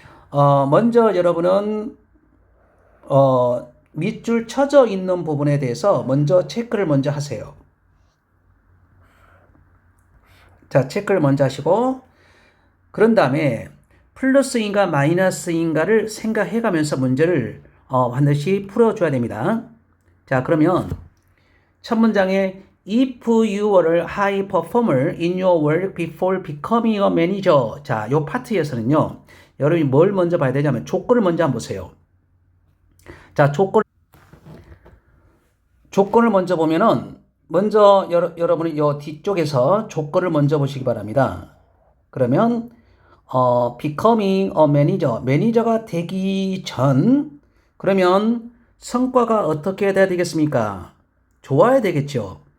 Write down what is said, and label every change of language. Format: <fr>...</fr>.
<ko>먼저 여러분은 밑줄 쳐져 있는 부분에 대해서 먼저 체크를 먼저 하세요. 자, 체크를 먼저 하시고 그런 다음에 플러스인가 마이너스인가를 생각해 가면서 문제를 반드시 풀어줘야 됩니다. 자, 그러면 첫 문장에</ko> <en>If you were a high performer in your work before becoming a manager.</en> <ko>자, 요 파트에서는요, 여러분이 뭘 먼저 봐야 되냐면 조건을 먼저 한번 보세요. 자, 조건을 먼저 보면은 먼저 여러분이 요 뒤쪽에서 조건을 먼저 보시기 바랍니다. 그러면</ko> <en>becoming a manager,</en> <ko>매니저가 되기 전 그러면 성과가 어떻게 돼야 되겠습니까? 좋아야 되겠죠.</ko>